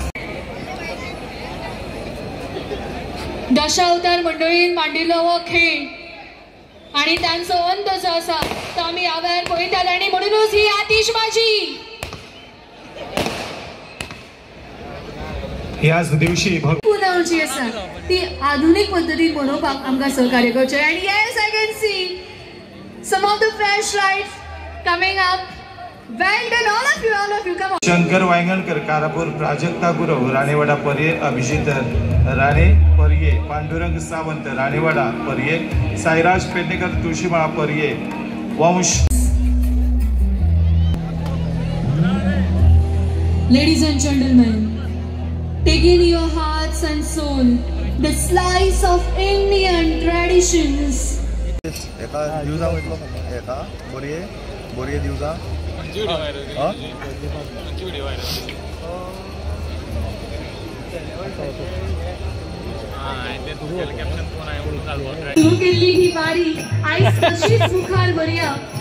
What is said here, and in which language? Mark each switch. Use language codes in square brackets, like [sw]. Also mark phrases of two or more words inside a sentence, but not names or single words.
[kok] दशावतार मंडळीन मांडिल्लो हो खेळ आणि तांचो अंत जो आसा तो आमी ह्या वेळार पळयतात आणि म्हणूनच ही आतिशबाजी ह्याच दिवशी पुन्हा जी आसा ती आधुनिक पद्धतीन मनोवपाक आमकां सहकार्य करचें. [en] आणि yes I can see some of the fresh lights coming up. well done all of you come on. शंकर वांयगणकर कारापूर, प्राजक्ता गुरव राणेवाडा पर्ये, अभिजित राणे पर्ये, पांडुरंग सावंत राणेवाडा पर्ये, साईराज पेडणेकर तुळशीमाळा पर्ये, वंश. Ladies and gentlemen, take in your hearts and soul the slice of Indian traditions. [kok] एका दिवसा वयतलो एका बोरये दिवसा सुरू केल्ली ही वारी आयज कशीच मुखार व्हरया.